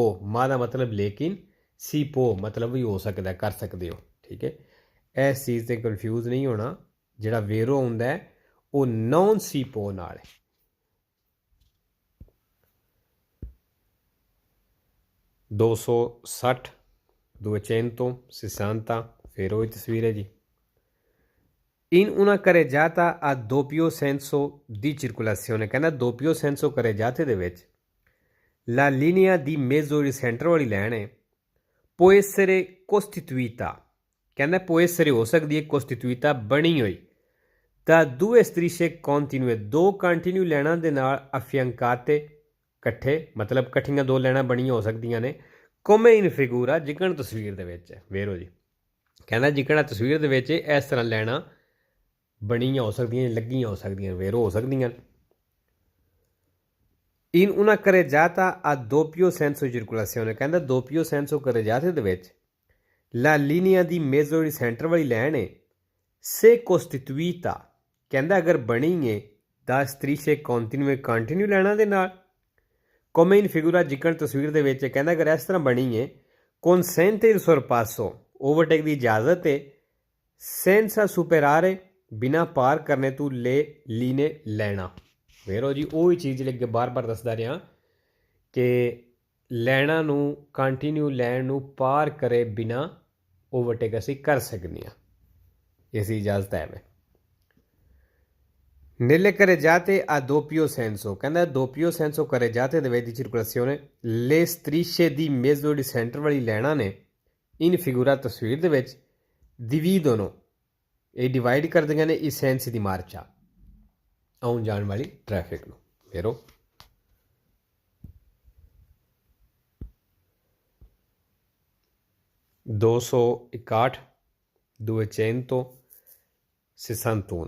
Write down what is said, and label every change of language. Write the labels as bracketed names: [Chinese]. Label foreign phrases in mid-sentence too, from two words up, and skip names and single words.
[Punjabi] ਮਾ ਦਾ ਮਤਲਬ ਲੇਕਿਨ, [Italian] si può [Punjabi] ਮਤਲਬ ਵੀ ਹੋ ਸਕਦਾ, ਕਰ ਸਕਦੇ ਹੋ। ਠੀਕ ਹੈ, ਇਸ ਚੀਜ਼ 'ਤੇ ਕਨਫਿਊਜ਼ ਨਹੀਂ ਹੋਣਾ। ਜਿਹੜਾ ਵੇਰੋ ਹੁੰਦਾ ਉਹ [Italian] non si può [Punjabi] ਨਾਲ ਹੈ। ਦੋ ਸੌ 60 260, [Hindi] फिर वही तस्वीर है जी। [Italian] In una carreggiata a doppio senso di circolazione, ਕਹਿੰਦਾ doppio senso carreggiate [Punjabi] ਦੇ ਵਿੱਚ [Italian] la linea di mezzo di center [Punjabi] ਵਾਲੀ ਲਾਈਨ ਹੈ [Italian] può essere costituita, ਕਹਿੰਦਾ può essere [Punjabi] ਹੋ ਸਕਦੀ ਹੈ [Italian] costituita [Punjabi] ਬਣੀ ਹੋਈ [Italian] da due strisce continue, [Punjabi] ਦੋ ਕੰਟੀਨਿਊ ਲਾਈਨਾਂ ਦੇ ਨਾਲ affiancate ਇਕੱਠੇ, ਮਤਲਬ ਇਕੱਠੀਆਂ ਦੋ ਲਾਈਨਾਂ ਬਣੀਆਂ ਹੋ ਸਕਦੀਆਂ ਨੇ [Italian] come in figura, [Punjabi] ਜਿਕਣ ਤਸਵੀਰ ਦੇ ਵਿੱਚ ਹੈ। ਵੇਰੋ ਜੀ ਕਹਿੰਦਾ ਜਿਕਣ ਤਸਵੀਰ ਦੇ ਵਿੱਚ ਇਸ ਤਰ੍ਹਾਂ ਲਾਈਨਾਂ ਬਣੀਆਂ ਹੋ ਸਕਦੀਆਂ, ਲੱਗੀਆਂ ਹੋ ਸਕਦੀਆਂ, ਵੇਰੋ ਹੋ ਸਕਦੀਆਂ। [Italian] In una carreggiata a doppio senso di circolazione, ਕਹਿੰਦਾ doppio senso carreggiate [Punjabi] ਦੇ ਵਿੱਚ [Italian] la linea di mezzo di center [Punjabi] ਵਾਲੀ ਲਾਈਨ ਹੈ [Italian] se costituita, [Punjabi] ਕਹਿੰਦਾ ਅਗਰ ਬਣੀ ਹੈ [Italian] da strisce continue, [Punjabi] ਕੰਟੀਨਿਊ ਲਾਈਨਾਂ ਦੇ ਨਾਲ [Italian] come in figura, [Punjabi] ਜਿਕਣ ਤਸਵੀਰ ਦੇ ਵਿੱਚ ਕਹਿੰਦਾ ਅਗਰ ਇਸ ਤਰ੍ਹਾਂ ਬਣੀ ਹੈ [Italian] consente il sorpasso, [Punjabi] ਓਵਰਟੇਕ ਦੀ ਇਜਾਜ਼ਤ ਹੈ [Italian] senza superare, [Punjabi] ਬਿਨਾਂ ਪਾਰ ਕਰਨੇ ਤੋਂ ਲੀਨੇ ਲੈਣਾ। ਵੇਰੋ ਜੀ ਉਹੀ ਚੀਜ਼ ਜਿਹੜੀ ਅੱਗੇ ਬਾਰ-ਬਾਰ ਦੱਸਦਾ ਰਿਹਾ ਕਿ ਲੈਣਾ ਨੂੰ ਕੰਟੀਨਿਊ ਲੈਣ ਨੂੰ ਪਾਰ ਕਰੇ ਬਿਨਾਂ ਓਵਰਟੇਕ ਅਸੀਂ ਕਰ ਸਕਦੇ ਹਾਂ, ਇਸ ਦੀ ਇਜਾਜ਼ਤ ਹੈ। [Italian] ਮੈਂ nelle carreggiate a doppio senso, ਕਹਿੰਦਾ doppio senso carreggiate [Punjabi] ਦੇ ਵਿੱਚ ਦੀ [Italian] circolazione le strisce di mezzo di center [Punjabi] ਵਾਲੀ ਲੈਣਾ ਨੇ [Italian] in figura, [Punjabi] ਤਸਵੀਰ ਦੇ ਵਿੱਚ dividono, ਇਹ ਡਿਵਾਈਡ ਕਰਦੀਆਂ ਨੇ ਇਸ [Italian] senso di marcia, [Punjabi] ਆਉਣ ਜਾਣ ਵਾਲੀ ਟ੍ਰੈਫਿਕ ਨੂੰ। ਫੇਰੋ ਦੋ ਸੌ 261।